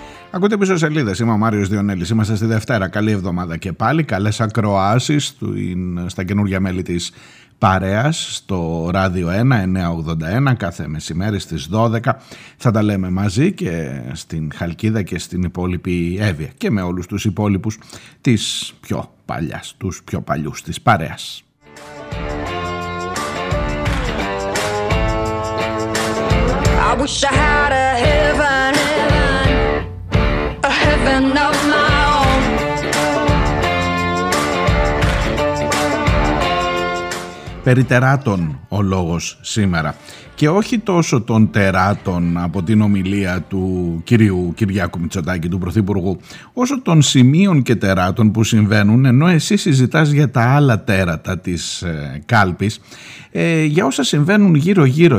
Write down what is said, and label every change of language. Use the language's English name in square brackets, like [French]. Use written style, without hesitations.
[Greek] Ακούτε πίσω σελίδες, είμαι ο Μάριος Διονέλης, είμαστε στη Δευτέρα, καλή εβδομάδα και πάλι, καλές ακροάσεις στα καινούργια μέλη της παρέας στο Ράδιο 1, 981, κάθε μεσημέρι στις 12, θα τα λέμε μαζί και στην Χαλκίδα και στην υπόλοιπη Εύβοια και με όλους τους υπόλοιπους της πιο παλιάς, τους πιο παλιούς της παρέας. [English] I wish I had a heaven, heaven, a heaven of my own. [Greek] Περί τεράτων ο λόγος σήμερα. Και όχι τόσο των τεράτων από την ομιλία του κυρίου Κυριάκου Μητσοτάκη, του Πρωθυπουργού, όσο των σημείων και τεράτων που συμβαίνουν, ενώ εσύ συζητάς για τα άλλα τέρατα της κάλπης, για όσα συμβαίνουν γύρω-γύρω.